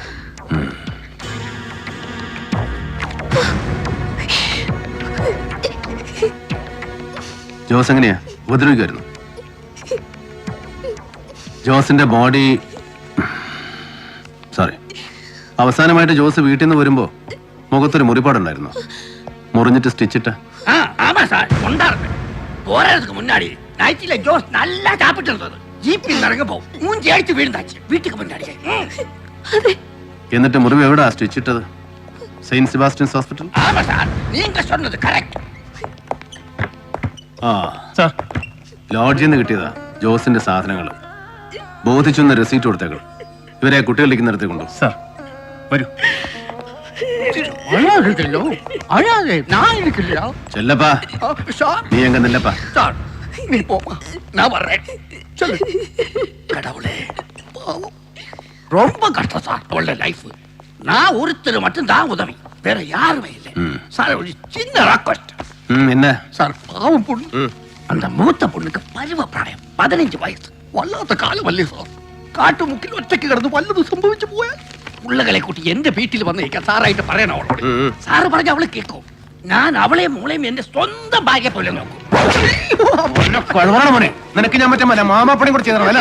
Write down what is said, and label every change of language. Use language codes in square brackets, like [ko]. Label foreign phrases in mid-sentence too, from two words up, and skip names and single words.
[ml] ജോസ് എങ്ങനെയാ ഉപദ്രവിക്കുമായിരുന്നു? ജോസിന്റെ ബോഡി അവസാനമായിട്ട് ജോസ് വീട്ടിൽ നിന്ന് വരുമ്പോ മുഖത്തൊരു മുറിപ്പാടുണ്ടായിരുന്നു. മുറിഞ്ഞിട്ട് സ്റ്റിച്ചിട്ട്. [ta] ஆமா சார், கொண்டாருங்க. போறதுக்கு முன்னாடி நைட்டில ஜோஸ் நல்லா சாப்பிட்டு இருந்தது. ஜீப்பில் நடக்க போ மூஞ்சி அடிச்சு வீழ்ந்தாச்சு வீட்டுக்கு முன்னாடி. [ml] എന്നിട്ട് മുറിവ് എവിടാ സ്റ്റിച്ചിട്ടത്? സെയിന്റ് സെബാസ്റ്റ്യൻസ് ഹോസ്പിറ്റൽ. ஆமா சார், நீங்க சொன்னது கரெக்ட். സാർ, ലോഡ്ജിൽ നിന്ന് കിട്ടിയതാ ജോസിന്റെ സാധനങ്ങൾ. ബോധിച്ചൊന്ന് റെസീറ്റ് കൊടുത്തേക്കൾ. ഇവരെ കുട്ടികളിലേക്ക് നിർത്തി കൊണ്ടു. സാർ വരൂ. [ta] நான் இருக்கலையா? செல்லப்பா, நீ எங்க நில்லப்பா. சார், நீ போமா, நான் வர்றேன். சொல்லு. கடவுளே, பாவம். ரொம்ப கஷ்டம் சார் அவளோட லைஃப். நான் ஒருத்தர் மட்டும் தான் உதவி, வேற யாருமே இல்லை சார். ஒரு சின்ன ரெக்வெஸ்ட். என்ன சார், பாவம் பொண்ணு, அந்த மூத்த பொண்ணுக்கு பருவ பிராயம் 15 வயசு. [ml] വല്ലാത്ത കാലമല്ലേ സാർ? കാട്ടുമുക്കിൽ ഒറ്റയ്ക്ക് കിടന്ന് വല്ലതും സംഭവിച്ചു പോയാൽ ഉള്ളകളെ കൂട്ടി എന്റെ വീട്ടിൽ വന്നിരിക്കാൻ സാറായിട്ട് പറയണം അവളോട്. സാറ് പറഞ്ഞ അവള് കേൾക്കും. ഞാൻ അവളെയും മോളെയും എന്റെ സ്വന്തം ഭാഗ്യ പോലെ നോക്കും. നിനക്ക് ഞാൻ മറ്റേ മാമാപ്പണി കൂടെ ചെയ്തോ?